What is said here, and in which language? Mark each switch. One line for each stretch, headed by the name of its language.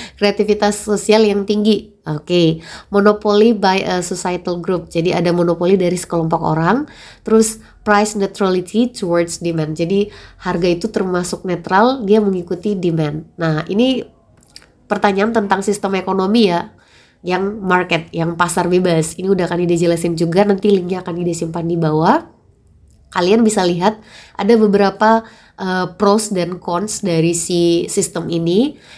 Indonesian: Kreativitas sosial yang tinggi. Oke.
English: Monopoly by a societal group.
Indonesian: Jadi ada monopoli dari sekelompok orang. Terus
English: price neutrality towards demand.
Indonesian: Jadi harga itu termasuk netral, dia mengikuti demand. Nah, ini pertanyaan tentang sistem ekonomi ya, yang market, yang pasar bebas. Ini udah akan dijelasin juga, nanti linknya akan disimpan di bawah. Kalian bisa lihat ada beberapa pros dan cons dari si sistem ini.